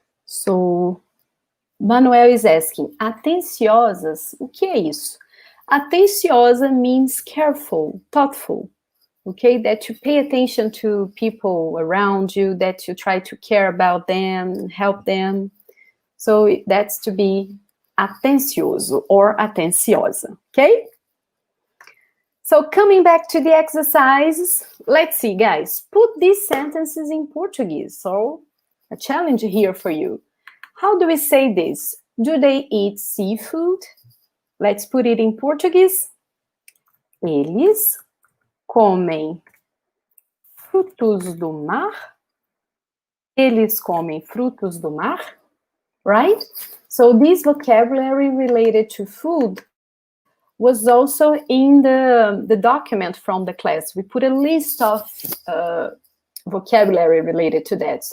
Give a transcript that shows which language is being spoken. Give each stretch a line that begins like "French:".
English: So, Manuel is asking,
Portuguese: atenciosas, o que é isso?
English: Atenciosa means careful, thoughtful, okay? That you pay attention to people around you, that you try to care about them, help them. So that's to be atencioso or atenciosa, okay? So coming back to the exercises, let's see, guys. Put these sentences in Portuguese. So a challenge here for you. How do we say this? Do they eat seafood? Let's put it in Portuguese.
Portuguese: Eles comem frutos do mar? Eles comem frutos do mar?
English: Right? So this vocabulary related to food was also in the document from the class. We put a list of vocabulary related to that.